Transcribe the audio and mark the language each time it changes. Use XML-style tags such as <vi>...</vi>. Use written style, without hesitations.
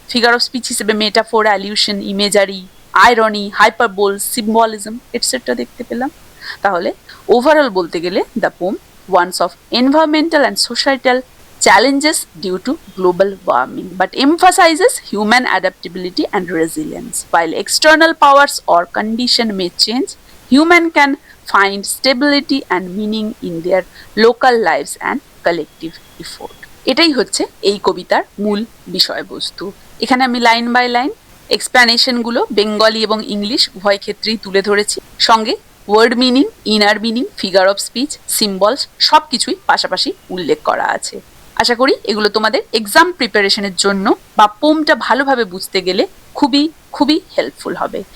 <bn>Figure of speech হিসেবে metaphor, অ্যালিউশন, imagery, irony, hyperbole, symbolism etcetera দেখতে পেলাম। তাহলে ওভারঅল বলতে গেলে</bn> <en>The poem warns of environmental and societal challenges due to global warming but emphasizes human adaptability and resilience. While external powers or condition may change, human can find stability and meaning in their local lives and collective effort.</en> <bn>এটাই হচ্ছে এই কবিতার মূল বিষয়বস্তু। এখানে আমি line by line এক্সপ্লানেশনগুলো Bengali এবং English উভয় ক্ষেত্রেই তুলে ধরেছি, সঙ্গে word meaning, inner meaning, figure of speech, symbols সবকিছুই পাশাপাশি উল্লেখ করা আছে। আশা করি এগুলো তোমাদের এক্সাম প্রিপারেশনের জন্য বা পোমটা ভালোভাবে বুঝতে গেলে খুবই খুবই হেল্পফুল হবে।</bn>